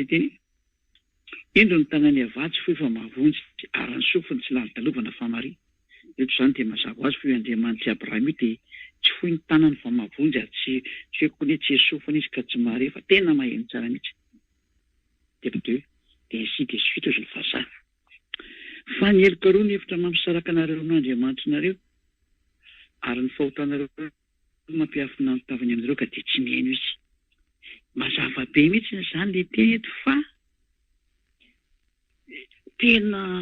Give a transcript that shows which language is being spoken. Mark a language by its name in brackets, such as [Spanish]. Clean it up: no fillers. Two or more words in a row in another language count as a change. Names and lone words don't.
[Malagasy] le teny indro ny tanany avatsy fo efa mahavonjy arany sofiny tsy lalidalovana famary eto izany dia mazava azy fo Andriamanitra Abraham dia tsy fohy ny tanany fa mahavonjy ary tsy hoe koa hoe tsy esofina izy ka tsy mahare fa tena maheno tsara mihitsy dia [French] ainsi de suite [Malagasy] ozy ny vazaha fa ny heloka roa ny hevitra mampisaraka anareo n'Andriamanitra nareo ary ny fahotanareo mampiafina ny tavany amin'ireo ka dia tsy mihaino izy mazava be mihitsy izany le teny eto fa tena